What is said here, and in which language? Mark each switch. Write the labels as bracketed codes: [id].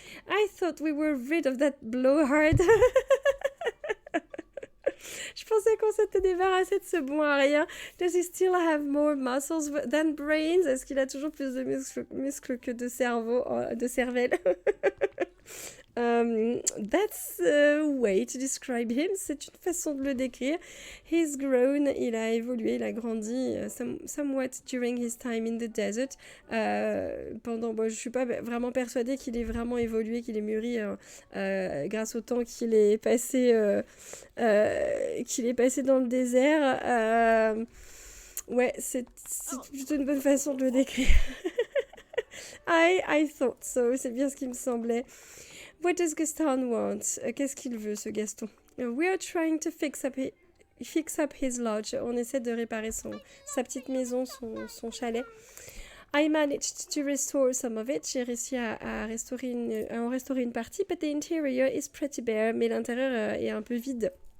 [en] I thought we were rid of that blowhard. [fr] Je pensais qu'on s'était débarrassé de ce bon à rien. [en] Does he still have more muscles than brains? [fr] Est-ce qu'il a toujours plus de muscles que de cerveau, de cervelle? [en] That's a way to describe him. [fr] C'est une façon de le décrire. [en] He's grown, [fr] il a évolué, il a grandi [en] somewhat during his time in the desert. [fr] Je suis pas vraiment persuadée qu'il ait vraiment évolué, qu'il ait mûri grâce au temps qu'il est passé dans le désert. Ouais, c'est plutôt une bonne façon de le décrire. [en] I thought so, [fr] c'est bien ce qui me semblait. [en] What does Gaston want? [fr] Qu'est-ce qu'il veut, ce Gaston? [en] We are trying to fix up his lodge. [fr] On essaie de réparer sa petite maison, son chalet. [en] I managed to restore some of it. [fr] J'ai réussi à en restaurer une partie, [en] but the interior is pretty bare. [fr] Mais l'intérieur est un peu vide.